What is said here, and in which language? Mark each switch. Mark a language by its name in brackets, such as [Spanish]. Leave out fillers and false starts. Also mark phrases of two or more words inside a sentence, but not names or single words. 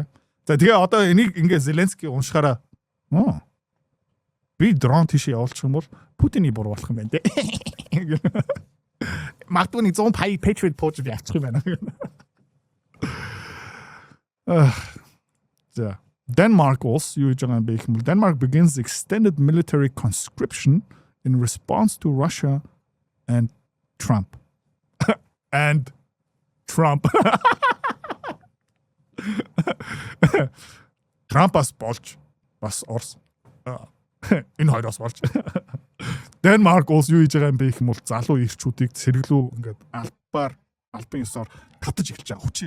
[Mongolian] За тэгээ одоо энийг ингээд Зеленский уншихаараа би дрон тийш явуулчих юм бол Путиний буруу болох юм байна те. Магадгүй нэг 100 Patriot Post явуучих юм байна. За. Denmark улс юу гэж байгаа юм бэ гэх юм бол [English] Denmark begins extended military conscription in response to Russia and Trump. And Trump. [Mongolian] Трампас болж бас Орос. Энэ хоёроос болж. Denmark улс юу хийж байгаа юм бэ гэх юм бол залуу ирчүүдийг сэргэлүү ингээд албан ёсоор татаж эхэлж байгаа хүчээр.